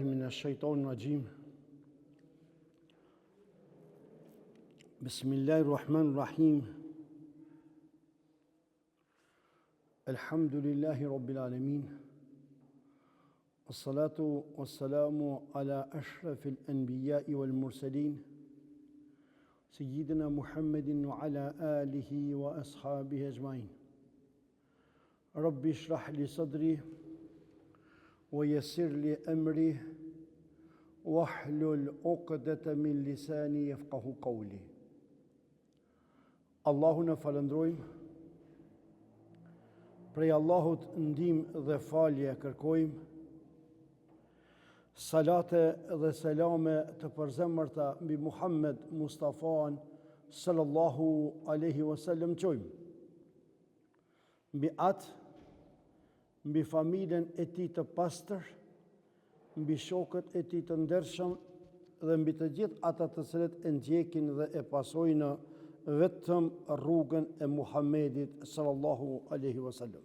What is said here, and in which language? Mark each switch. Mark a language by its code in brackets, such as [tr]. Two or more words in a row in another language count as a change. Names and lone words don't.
[ar] الشيطان الرجيم بسم الله الرحمن الرحيم الحمد لله رب العالمين والصلاة والسلام على أشرف الأنبياء والمرسلين سيدنا محمد وعلى آله وأصحابه أجمعين رب اشرح لي صدري ويسر لي أمري واحلل عقدة من lisani يفقه قولي. [sq] Allahun e falëndrojmë, prej Allahut ndihmë dhe falje kërkojmë, salate dhe selame të përzemërta mbi Muhammed Mustafan [ar] صلى الله عليه وسلم [sq] qojmë, mbi atë, mbi familjen e tij të pastër, mbi shokët e tij të ndershëm dhe mbi të gjithë ata të cilët e ndjekin dhe e pasojnë vetëm rrugën e Muhammedit [ar] صلى الله عليه وسلم.